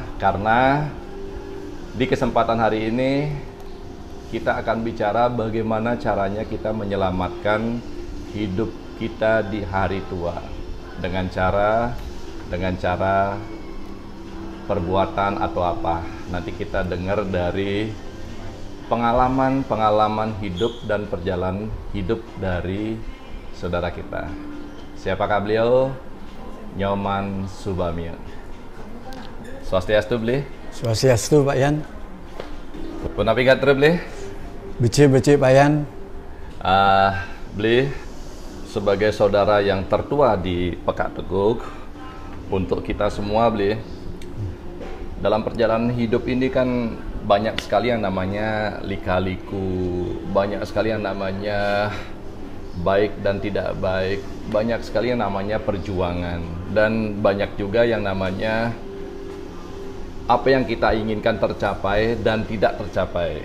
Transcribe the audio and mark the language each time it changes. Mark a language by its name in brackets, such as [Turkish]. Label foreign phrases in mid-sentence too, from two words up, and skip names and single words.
[Indonesian] Karena di kesempatan hari ini kita akan bicara bagaimana caranya kita menyelamatkan hidup kita di hari tua dengan cara perbuatan atau apa. Nanti kita dengar dari pengalaman hidup dan perjalanan hidup dari saudara kita. Siapakah beliau? Nyoman Subamio. [Balinese] Swastiastu beli? Swastiastu Pak Yan. Punapigat beli? Beci Pak Yan. [Indonesian] Beli sebagai saudara yang tertua di Pekak Teguk, untuk kita semua beli, dalam perjalanan hidup ini kan banyak sekali yang namanya lika-liku, banyak sekali yang namanya baik dan tidak baik, banyak sekali yang namanya perjuangan, dan banyak juga yang namanya apa yang kita inginkan tercapai dan tidak tercapai.